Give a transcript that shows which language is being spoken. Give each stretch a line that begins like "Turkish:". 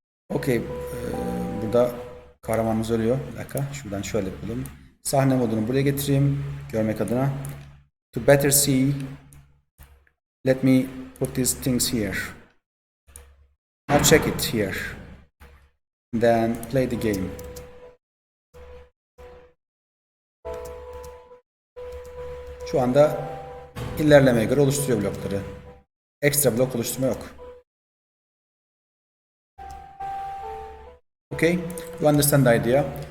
Turkish: Okay, burada kahramanımız ölüyor. Bir dakika, şuradan şöyle yapalım. Sahne modunu buraya getireyim, görmek adına.
English: To better see, let me put these things here. Now check it here. Then play the game.
Turkish: Şu anda ilerlemeye göre oluşturuyor blokları. Ekstra blok oluşturma yok.
English: Okay, you understand the idea.